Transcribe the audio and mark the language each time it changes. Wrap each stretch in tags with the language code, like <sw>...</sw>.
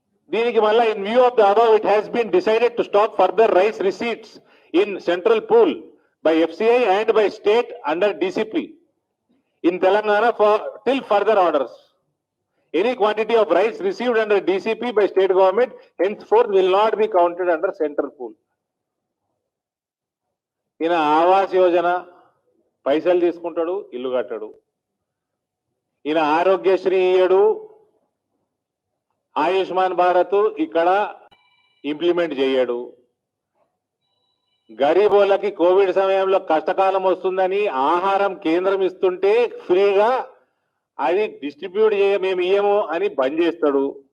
<te>దీనికి మళ్ళా</te> <en>In view of the above it has been decided to stop further rice receipts in central pool by FCI and by state under DCP in Telangana for till further orders. Any quantity of rice received under DCP by state government henceforth will not be counted under central pool. In Awas Yojana</en> <te>పైసలు తీసుకుంటాడు, ఇల్లు కట్టడు. ఈయన ఆరోగ్యశ్రీ ఇయ్యడు, ఆయుష్మాన్ భారత్ ఇక్కడ implement చేయడు. గరీబోళ్ళకి Covid సమయంలో కష్టకాలం వస్తుందని ఆహారం కేంద్రం ఇస్తుంటే ఫ్రీగా అది డిస్ట్రిబ్యూట్ మేము ఇయ్యము అని బంద్ చేస్తాడు.</te>